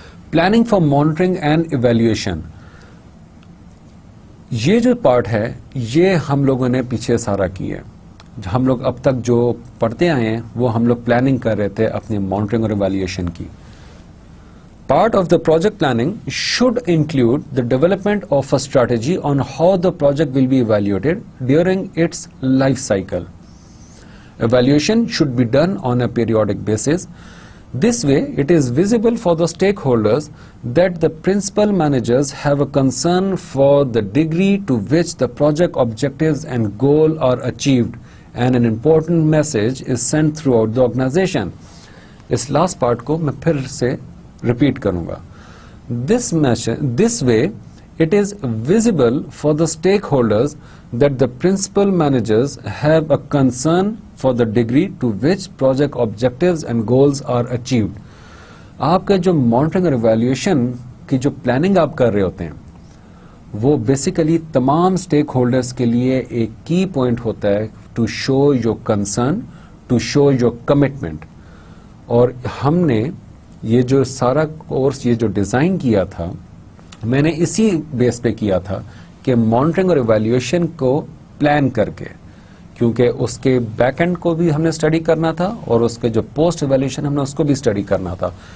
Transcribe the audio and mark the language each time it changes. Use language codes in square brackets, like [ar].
[en] planning for monitoring and evaluation, [ur] یہ جو part ہے یہ ہم لوگوں نے پیچھے سارا کی ہے. ہم لوگ اب تک جو پڑھتے آئے ہیں وہ ہم لوگ پلاننگ کر رہے تھے اپنی مانیٹرنگ اور ایویلیویشن کی. [en] Part of the project planning should include the development of a strategy on how the project will be evaluated during its life cycle. Evaluation should be done on a periodic basis. This way, it is visible for the stakeholders that the principal managers have a concern for the degree to which the project objectives and goal are achieved, and an important message is sent throughout the organization. [ur] اس last part کو میں پھر سے repeat کروں گا. [en] This way, it is visible for the stakeholders that the principal managers have a concern for the degree to which project objectives and goals are achieved. [ur] آپ کا جو monitoring اور evaluation کی جو پلاننگ آپ کر رہے ہوتے ہیں وہ بیسیکلی تمام اسٹیک ہولڈرس کے لیے ایک کی پوائنٹ ہوتا ہے [en] To show your concern, to show your commitment. [ur] اور ہم نے یہ جو سارا کورس یہ جو ڈیزائن کیا تھا میں نے اسی بیس پہ کیا تھا کہ مانیٹرنگ اور ایویلیویشن کو پلان کر کے, کیونکہ اس کے بیک اینڈ کو بھی ہم نے اسٹڈی کرنا تھا اور اس کے جو پوسٹ ایویلیویشن ہم نے اس کو بھی اسٹڈی کرنا تھا.